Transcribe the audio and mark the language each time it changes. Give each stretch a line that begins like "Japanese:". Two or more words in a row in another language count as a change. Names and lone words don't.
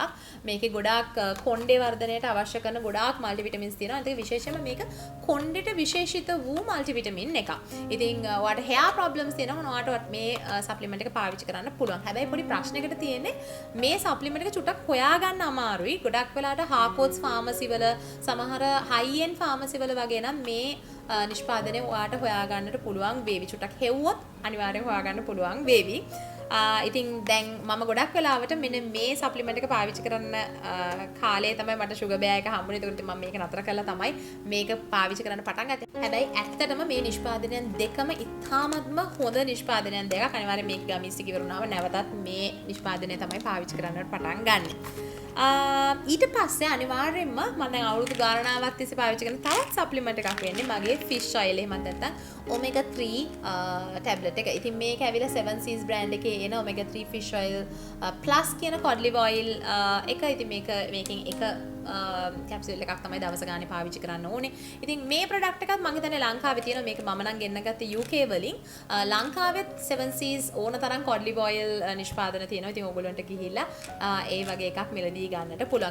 Sinhala: මේකේ ගොඩාක් කොණ්ඩේ වර්ධනයට අවශ්‍ය කරන ගොඩාක් multivitamins තියෙනවා. ඒක විශේෂයෙන්ම මේක කොණ්ඩේට විශේෂිත වූ multivitamin එකක්. ඉතින් ඔයාලට
English: hair problems
Sinhala: තියෙනවා ඔයාලට මේ supplement එක පාවිච්චි කරන්න පුළුවන්. හැබැයි පොඩි ප්‍රශ්නයකට තියෙන්නේ මේ supplement එක චුට්ටක් හොයාගන්න අමාරුයි. ගොඩක් වෙලාවට Harcourts pharmacy වල සමහර
English: high end pharmacy
Sinhala: වල වගේ නම් මේ නිෂ්පාදනය ඔයාලට හොයාගන්නට පුළුවන් වේවි. චුට්ටක් හෙව්වොත් අනිවාර්යෙන් හොයාගන්න පුළුවන් වේවි. ඉතින් දැන් මම ගොඩක් වෙලාවට මෙන්න මේ සප්ලිමන්ට් එක පාවිච්චි කරන්න කාලේ තමයි මට ෂුගර් බෑ එක හම්බුනේ. ඒකට මම මේක නතර කරලා තමයි මේක පාවිච්චි කරන්න පටන් ගත්තේ. හැබැයි ඇත්තටම මේ නිෂ්පාදනයන් දෙකම ඉතාමත්ම හොඳ නිෂ්පාදනයන් දෙකක්. අනිවාර්යෙන් මේක ගමිස්ටි ඉවරුනාම නැවතත් මේ නිෂ්පාදනය තමයි පාවිච්චි කරන්නට පටන් ගන්නෙ. ඊට පස්සේ අනිවාර්යෙන්ම මම දැන් අවුරුදු ගාණනාවක් තිස්සේ පාවිච්චි කරන තවත් සප්ලිමන්ට් එකක් වෙන්නේ මගේ
English: fish oil
Sinhala: එහෙමත් නැත්නම්
English: omega 3 tablet
Sinhala: එක. ඉතින් මේක ඇවිල්ලා 7 Seas brand එකේ එන
English: omega 3 fish oil plus
Sinhala: කියන
English: cod liver oil
Sinhala: එක. ඉතින් මේකෙන් එක කැප්සූල් එකක් තමයි දවස ගානේ පාවිච්චි කරන්න ඕනේ. ඉතින් මේ ප්‍රොඩක්ට් එකත් මම හිතන්නේ ලංකාවේ තියෙනවා. මේක මම නම් ගෙන්න ගත්තේ UK වලින්. ලංකාවෙත් 7 Seas ඕන තරම්
English: cod liver oil
Sinhala: නිෂ්පාදන තියෙනවා. ඉතින් ඕගොල්ලන්ට ගිහිල්ලා ඒ වගේ එකක් මිලදී ගන්නට පුළුවන්.